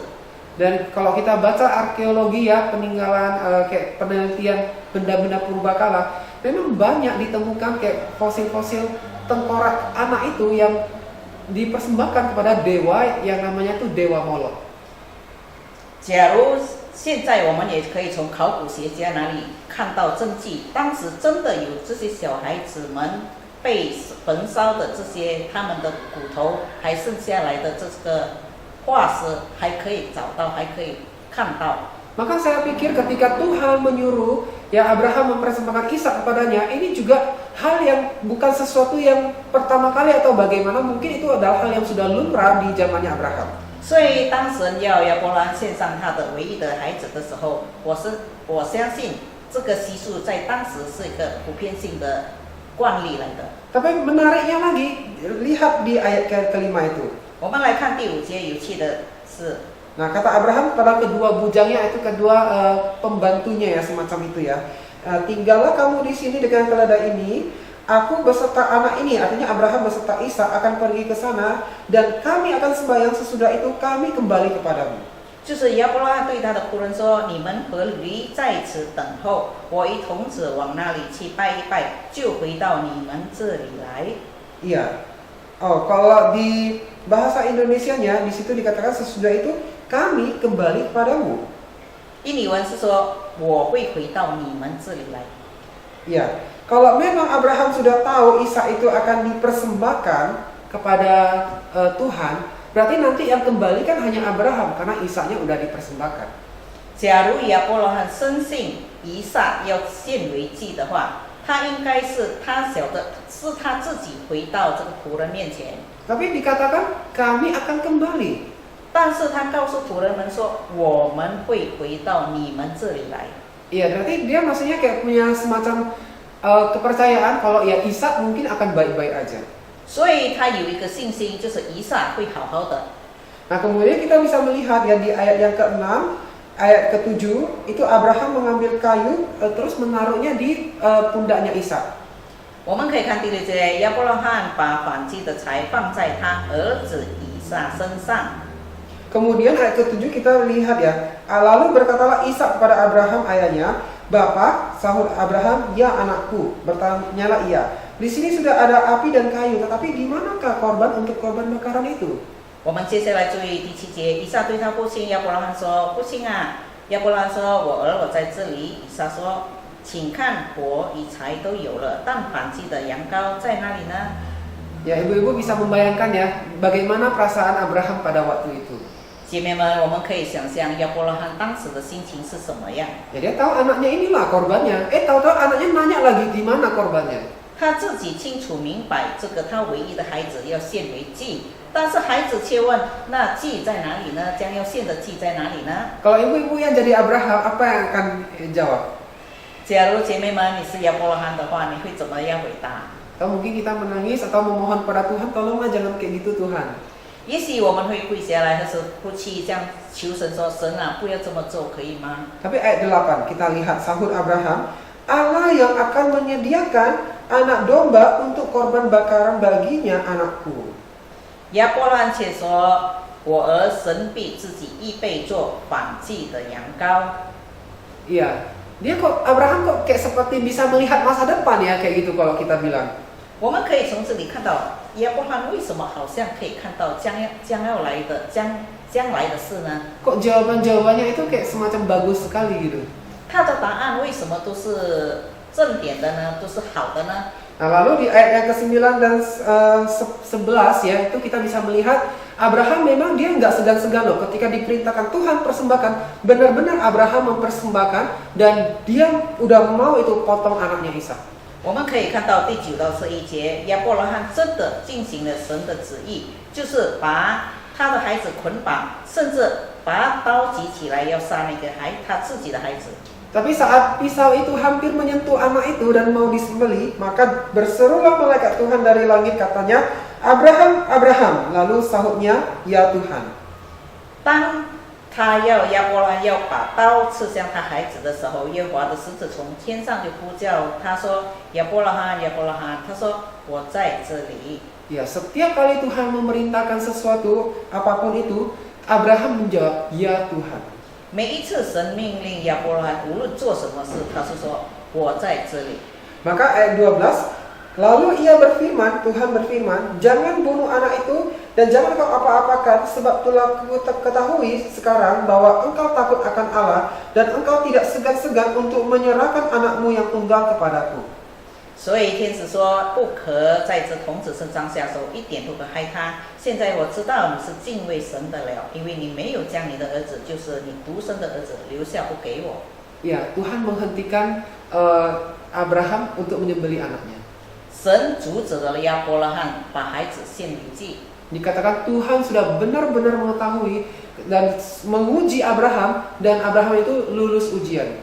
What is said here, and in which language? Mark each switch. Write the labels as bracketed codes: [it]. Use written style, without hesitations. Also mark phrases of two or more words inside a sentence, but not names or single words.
[id] Dan kalau kita baca arkeologi ya, peninggalan kayak penelitian benda-benda purbakala, memang banyak ditemukan kayak fosil-fosil tengkorak anak itu yang dipersembahkan kepada dewa yang namanya tuh dewa Molok. [zh] 假如现在我们也可以从考古学家那里看到证据，当时真的有这些小孩子们被焚烧的这些他们的骨头还剩下来的这个化石还可以找到，还可以看到。 [id] Maka saya pikir ketika Tuhan menyuruh ya Abraham mempersembahkan Ishak kepadanya, ini juga hal yang bukan sesuatu yang pertama kali atau bagaimana, mungkin itu adalah hal yang sudah lumrah di zamannya Abraham. [zh] 所以当神要亚伯拉献上他的唯一的孩子的时候，我相信这个习俗在当时是一个普遍性的惯例来的。 [id] Tapi menariknya lagi, lihat di ayat kelima itu. [zh] 我们来看第5节，有趣的是。 [id] Nah, kata Abraham pada kedua bujangnya, itu kedua pembantunya ya, semacam itu ya. Tinggallah kamu di sini dengan keledai ini. Aku beserta anak ini, artinya Abraham beserta Ishak akan pergi ke sana, dan kami akan sembahyang sesudah itu kami kembali kepadamu. [zh] 就是亚伯拉罕对他的仆人说：“你们和驴在此等候，我与童子往那里去拜一拜，就回到你们这里来。” [id] Iya. Oh, kalau di bahasa Indonesianya di situ dikatakan sesudah itu kami kembali kepadamu. [zh] 印尼文是说我会回到你们这里来。 [id] Iya. Kalau memang Abraham sudah tahu Ishak itu akan dipersembahkan kepada Tuhan, berarti nanti yang kembali kan hanya Abraham karena Ishaknya udah dipersembahkan. [zh] 假如亚伯拉罕深信以撒要献为祭的话，他应该是他晓得是他自己回到这个仆人面前。 [id] Tapi dikatakan kami akan kembali. [zh] 但是他告诉仆人们说：“我们会回到你们这里来。” [id] Iya, berarti dia maksudnya kayak punya semacam kepercayaan kalau ya Ishak mungkin akan baik-baik aja. [zh] 所以他有一个信心，就是以撒会好好的。 [id] Nah, kemudian kita bisa melihat ya di ayat yang ke-6, ayat ke-7 itu Abraham mengambil kayu terus menaruhnya di pundaknya Ishak. [zh] 我们可以看第6节，亚伯拉罕把燔祭的柴放在他儿子以撒身上。 [id] Kemudian ayat ke-7 kita lihat ya, lalu berkatalah Ishak kepada Abraham ayahnya, "Bapak," sahut Abraham, "Ya anakku," bertanyalah ia. Di sini sudah ada api dan kayu, tetapi di manakah korban untuk korban bakaran itu? [zh] 我们接下来注意第7节，以撒对他父亲亚伯拉罕说：“父亲啊！” 亚伯拉罕说：“我在这里。”以撒说：“请看，火与柴都有了，但燔祭的羊羔在哪里呢？” [id] Ya, ibu-ibu bisa membayangkan ya, bagaimana perasaan Abraham pada waktu itu. [zh] 姐妹们，我们可以想象亚伯拉罕当时的心情是什么样。 [id] Ya, dia tahu anaknya inilah korbannya. Tahu-tahu anaknya nanya lagi di mana korbannya. [zh] 他自己清楚明白，这个他唯一的孩子要献为祭，但是孩子却问：“那祭在哪里呢？将要献的祭在哪里呢？” [id] Kalau ibu-ibu yang jadi Abraham, apa yang akan jawab? [zh] 假如姐妹们你是亚伯拉罕的话，你会怎么样回答？ [id] Atau mungkin kita menangis atau memohon pada Tuhan, tolonglah jangan kayak gitu Tuhan. [zh] 也许我们会跪下来，或是哭泣，这样求神说：“神啊，不要这么做，可以吗？” [id] Tapi ayat 8 kita lihat sahut Abraham, Allah yang akan menyediakan anak domba untuk korban bakaran baginya anakku. [zh] 亚伯拉罕却说：“我儿神必自己预备做燔祭的羊羔。” [id] Iya, dia kok Abraham kok kayak seperti bisa melihat masa depan ya kayak gitu kalau kita bilang. [zh] 我们可以从这里看到亚伯拉罕为什么好像可以看到将来的事呢？ [id] Kok jawaban-jawabannya itu kayak semacam bagus sekali gitu. [zh] 他的答案为什么都是正点的呢？都是好的呢？ [id] Nah, lalu di ayat yang ke-9 dan 11 ya, itu kita bisa melihat Abraham memang dia nggak segan-segan loh ketika diperintahkan Tuhan persembahkan, benar-benar Abraham mempersembahkan dan dia udah mau itu potong anaknya Ishak. [zh] 我们可以看到第9到11节，亚伯拉罕真的进行了神的旨意，就是把他的孩子捆绑，甚至把刀举起来要杀那个他自己的孩子。 [id] Tapi saat pisau itu hampir menyentuh anak itu dan mau disembelih, maka berserulah malaikat Tuhan dari langit, katanya, Abraham, Abraham. Lalu sahutnya, ya Tuhan. [zh] 当他亚伯拉要把刀刺向他孩子的时候，耶和华的使者从天上就呼叫他说：“亚伯拉罕，亚伯拉罕。” 他说：“我在这里。” [id] Ya, setiap kali Tuhan memerintahkan sesuatu, apapun itu, Abraham menjawab, ya Tuhan. [zh] 每一次神命令亚伯拉罕无论做什么事，他是说：“我在这里。” [id] Maka ayat 12, lalu ia berfirman, Tuhan berfirman, jangan bunuh anak itu dan jangan kau apa-apakan, sebab telah ketahui sekarang bahwa engkau takut akan Allah dan engkau tidak segan-segan untuk menyerahkan anakmu yang tunggal kepadaku. [zh] 所以天使说：“不可在这童子身上下手，一点都不害他。现在我知道你是敬畏神的了，因为你没有将你的儿子，就是你独生的儿子留下不给我。” [id] Ya, Tuhan menghentikan Abraham untuk menyembelih anaknya. [zh] 神阻止了亚伯拉罕把孩子献为祭。 [id] Dikatakan Tuhan sudah benar-benar mengetahui dan menguji Abraham, dan Abraham itu lulus ujian.